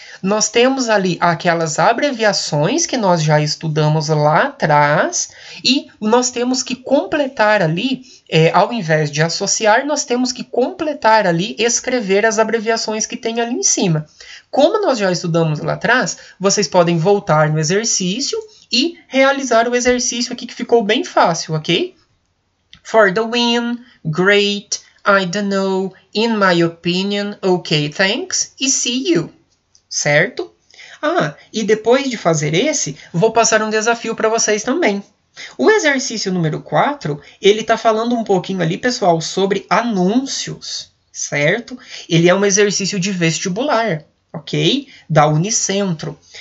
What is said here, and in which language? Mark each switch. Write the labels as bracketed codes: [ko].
[pt] Nós temos ali aquelas abreviações que nós já estudamos lá atrás e nós temos que completar ali, ao invés de associar, nós temos que completar ali, escrever as abreviações que tem ali em cima. Como nós já estudamos lá atrás, vocês podem voltar no exercício e realizar o exercício aqui que ficou bem fácil, ok? [en] For the win, great, I don't know, in my opinion, ok, thanks, e see you, certo? [pt] E depois de fazer esse, vou passar um desafio para vocês também. O exercício número 4, ele está falando um pouquinho ali, pessoal, sobre anúncios. certo? Ele é um exercício de vestibular, ok? Da Unicentro.